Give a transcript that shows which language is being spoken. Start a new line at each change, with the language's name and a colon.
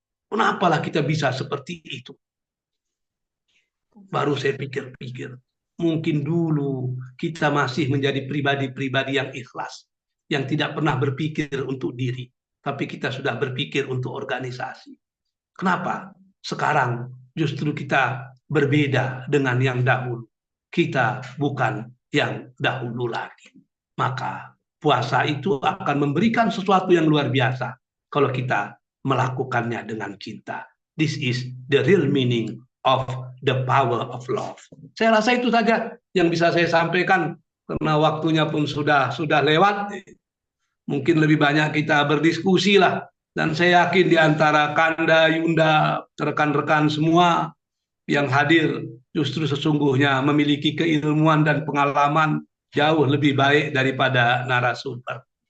Indonesian: Kenapalah kita bisa seperti itu? Baru saya pikir-pikir, mungkin dulu kita masih menjadi pribadi-pribadi yang ikhlas, yang tidak pernah berpikir untuk diri, tapi kita sudah berpikir untuk organisasi. Kenapa? Sekarang justru kita berbeda dengan yang dahulu. Kita bukan yang dahulu lagi. Maka puasa itu akan memberikan sesuatu yang luar biasa kalau kita melakukannya dengan cinta.
English: This is the real meaning of the power of love.
Indonesian: Saya rasa itu saja yang bisa saya sampaikan, karena waktunya pun sudah lewat. Mungkin lebih banyak kita berdiskusi lah. Dan saya yakin di antara Kanda, Yunda, rekan-rekan semua yang hadir justru sesungguhnya memiliki keilmuan dan pengalaman jauh lebih baik daripada narasumber.